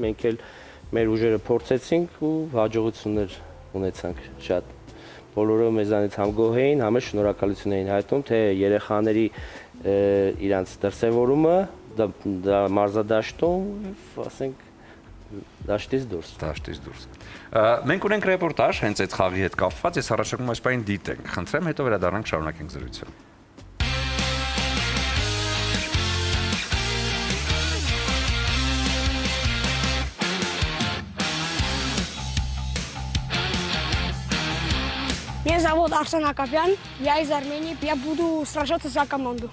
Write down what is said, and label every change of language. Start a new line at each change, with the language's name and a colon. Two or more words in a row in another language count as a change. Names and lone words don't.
Armenian: մենք էլ մեր ուժերը փորձեցինք ու հաջողություններ ունեցանք շատ։ Բոլորը մեզանից համ գոհ էին, համ շնորհակալություն էին հայտնում, թե երեխաների իրանց դրսևորումը դա մարզադաշտում, ասենք, դաշտից դուրս։ Մենք ունենք ռեպորտաժ հենց այդ խաղի հետ կապված, ես առաջարկում այս պահին դիտենք, խնդրեմ, հետո վերադառնանք շարունակենք զրույցը։
Russian: Меня зовут Арсен Акопян, я из Армении, я буду сражаться за команду.